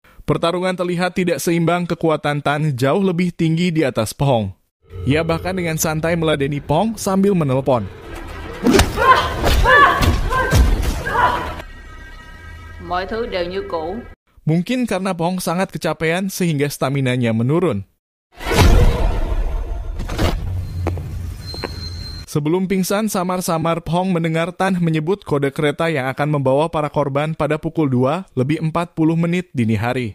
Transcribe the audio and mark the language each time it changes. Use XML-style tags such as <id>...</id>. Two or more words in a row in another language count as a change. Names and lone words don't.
<id>Pertarungan terlihat tidak seimbang, kekuatan Tan jauh lebih tinggi di atas Phong. Ia bahkan dengan santai meladeni Phong sambil menelpon.</id> <vi>Mọi thứ đều như cũ.</vi> <id>Mungkin karena Phong sangat kecapean sehingga staminanya menurun. Sebelum pingsan, samar-samar Phong mendengar Tan menyebut kode kereta yang akan membawa para korban pada pukul 2:40 dini hari.</id>